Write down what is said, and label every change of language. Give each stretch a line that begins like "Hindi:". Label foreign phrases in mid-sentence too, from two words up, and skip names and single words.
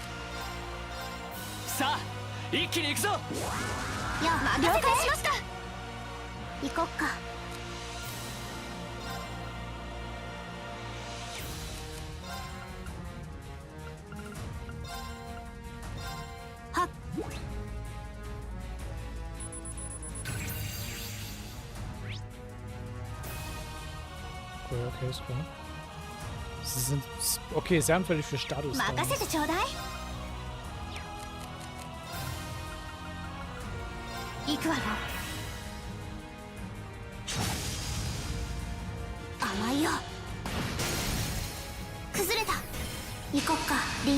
Japanese: さあ一気に行くぞ。やあ、了解しました。行こっか。はっ。
German: Okay, ist klar. Sie sind okay, sehr anfällig für Status.
Japanese: 任せてちょうだい。行くわよ。甘いよ。崩れた。行こっか、リン。